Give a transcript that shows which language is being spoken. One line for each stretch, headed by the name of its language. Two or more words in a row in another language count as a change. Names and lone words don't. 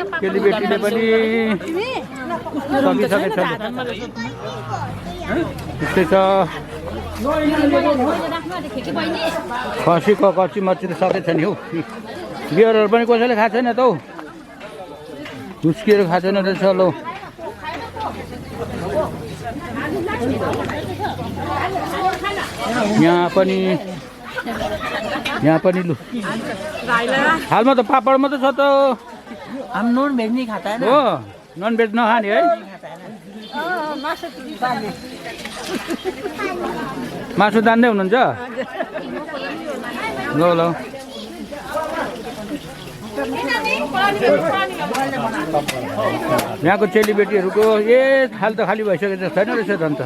Nepali: चेलीबेटीले पनि सकिसकेछ त्यस्तै छ खसीको कच्ची मच्ची त सकेछ नि हौ बियरहरू पनि कसैले खाएको छैन त हौ हुस्किएर खाएको छैन रहेछ ल यहाँ पनि लु हालमा त पापड मात्रै छ त
Hindi: हम
English: non veg
Hindi: नहीं खाता है ना
Nepali: हो
English: non veg
Nepali: नखाने है मासु दान्दै हुनुहुन्छ ल ल यहाँको चेलीबेटीहरूको थाल त खाली भइसकेको छैन रहेछ त अन्त